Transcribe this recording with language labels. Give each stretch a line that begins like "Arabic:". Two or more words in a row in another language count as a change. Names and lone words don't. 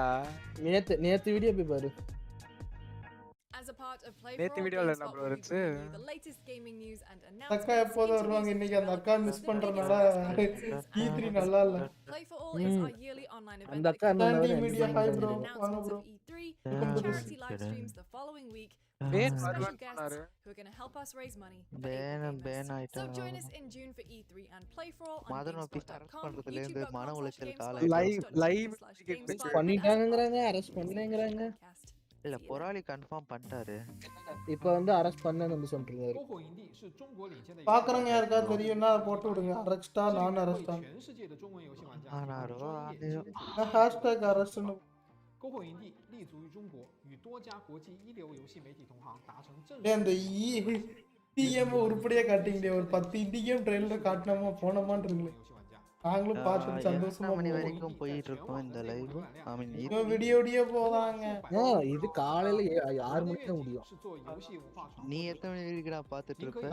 Tamil: நேத்து வீடியோ போய் பாரு. நேத்து வீடியோல என்ன ப்ரோ இருந்துச்சு? அக்கா எப்போது வருவாங்க இன்னைக்கு அந்த அக்கா மிஸ் பண்றனால E3 நல்லா இல்ல. அந்த அக்கா என்ன
English: Media hi bro
Tamil: வாங்க ப்ரோ.
English: Charity live streams the following week. Special guests who are going to help us raise money. So join us in June for E3 and play for all on gamespot.com.
Tamil: லைவ் பண்ணிட்டாங்கங்கறாங்க, அரெஸ்ட் பண்ணேங்கறாங்க. இல்ல பொறாலி கன்ஃபார்ம் பண்ணிட்டாரு. இப்போ வந்து அரெஸ்ட் பண்ணேன்னு வந்து சொல்றாரு. பாக்குறவங்க யாருக்கா தெரியும்னா போட்டு விடுங்க. அரெஸ்டா நான் அரெஸ்டா. ஆனாரோ
English: #arrest
Chinese: 篝火营地立足于中国，与多家国际一流游戏媒体同行达成正式。
Tamil: அந்த TM உருப்படியா காட்டிங்களே ஒரு 10
English: indie game trailer
Tamil: காட்டணுமா போனமான்னு இருக்குல. நாங்களும் பார்த்துட்டு எத்தனை சந்தோஷமா மணி போவோம். வரைக்கும் போயிட்டு இருக்கோம் இந்த லைவ்?
English: I mean
Tamil: விடிய விடிய போதாங்க. இது காலையில 6 மணிக்கு தான் முடியும். நீ எத்தனை மணி வரைக்கும்டா பார்த்துட்டு இருப்ப?